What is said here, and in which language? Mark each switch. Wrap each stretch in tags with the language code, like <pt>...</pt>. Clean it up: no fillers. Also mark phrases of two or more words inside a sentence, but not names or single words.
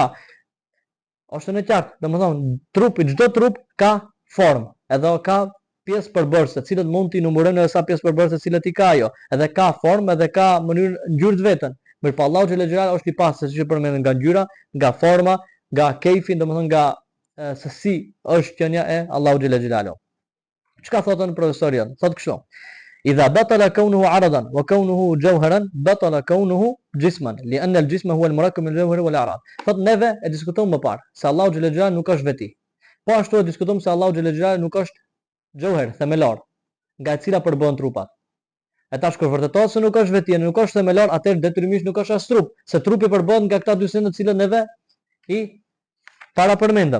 <sq>Është në qartë, domethënë trupi, çdo trup ka formë, edhe ka pjesë përbërëse, të cilët mund t'i numërojnë edhe sa pjesë përbërëse të cilët i ka ajo. Edhe ka formë, edhe ka mënyrë ngjyrë të vetën. Mirë, po Allahu</sq> <ar>جل جلاله</ar> <sq>është i pastër, siç e përmendën nga ngjyra, nga forma, nga kejfi, domethënë nga se si është qenia e Allahu</sq> <ar>جل جلاله.</ar> <sq>Çka thotë profesori? Thotë kështu.</sq> <ar>إذا بطل كونه عرضا وكونه جوهرا بطل كونه جسما لأن الجسم هو المركب من الجوهر والأعراض.</ar> <sq>Thot neve e diskutojmë më parë se Allahu</sq> <ar>جل جلاله</ar> <sq>nuk është veti. Po ashtu e diskutojmë se Allahu</sq> <ar>جل جلاله</ar> <sq>nuk është jauher, themelor, nga e cila përbohen trupat. E tash kur vërtetohet se nuk është veti, nuk është themelor, atëherë detyrimisht nuk është as trup, se trupi përbohet nga këta 2 sende të cilët neve i parapërmendëm.</sq>